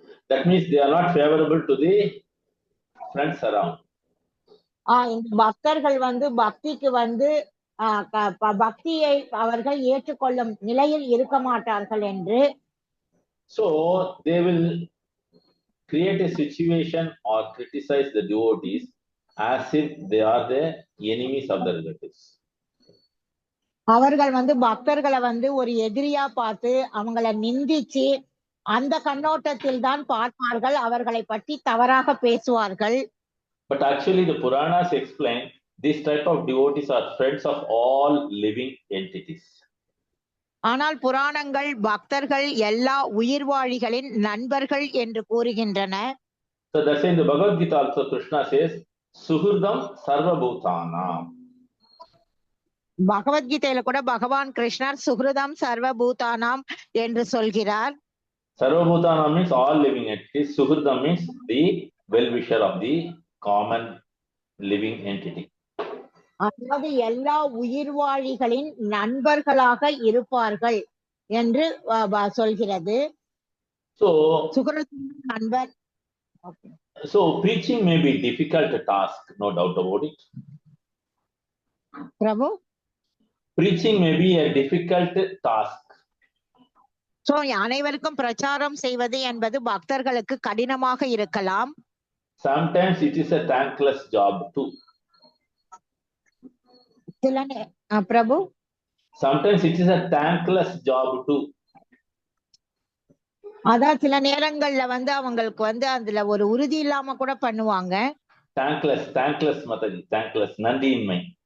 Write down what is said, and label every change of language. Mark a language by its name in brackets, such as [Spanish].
[English] That means they are not favorable to the friends around. [Tamil] இந்த பக்தர்கள் வந்து பக்திக்கு வந்து பக்தியை அவர்கள் ஏற்றுக்கொள்ளும் நிலையில் இருக்க மாட்டார்கள் என்று. [English] So they will create a situation or criticize the devotees as if they are the enemies of the relatives. [Tamil] அவர்கள் வந்து பக்தர்களை வந்து ஒரு எதிரியா பார்த்து அவங்களை நிந்திச்சு அந்த கண்ணோட்டத்தில் தான் பார்ப்பார்கள், அவர்களை பற்றி தவறாக பேசுவார்கள். [English] But actually the Puranas explain this type of devotees are friends of all living entities. [Tamil] ஆனால் புராணங்கள் பக்தர்கள் எல்லா உயிர்வாழிகளின் நண்பர்கள் என்று கூறுகின்றன. [English] So that's in the Bhagavad Gita also Krishna says Suhurdam Sarva Bhutanam. [Tamil] பகவத்கீதையில கூட பகவான் கிருஷ்ணர் சுகிருதம் சர்வபூதானாம் என்று சொல்கிறார். [English] Sarvabhutanam means all living entities. Suhridam means the well-wisher of the common living entity. [Tamil] அதாவது எல்லா உயிர்வாழிகளின் நண்பர்களாக இருப்பார்கள் என்று சொல்கிறது. [English] So, [Tamil] சுகிருதம் நண்பர். [English] so preaching may be difficult task, no doubt about it. [Tamil] Prabhu, [English] Preaching may be a difficult task. [Tamil] So அனைவருக்கும் பிரச்சாரம் செய்வது என்பது பக்தர்களுக்கு கடினமாக இருக்கலாம். [English] Sometimes it is a thankless job too. [Tamil] Prabhu, [English] Sometimes it is a thankless job too. [Tamil] அதான் சில நேரங்கள்ல வந்து அவங்களுக்கு வந்து அதுல ஒரு உறுதி இல்லாம கூட பண்ணுவாங்க. [English] Thankless Mataji, thankless, [Tamil] நன்றியின்மை.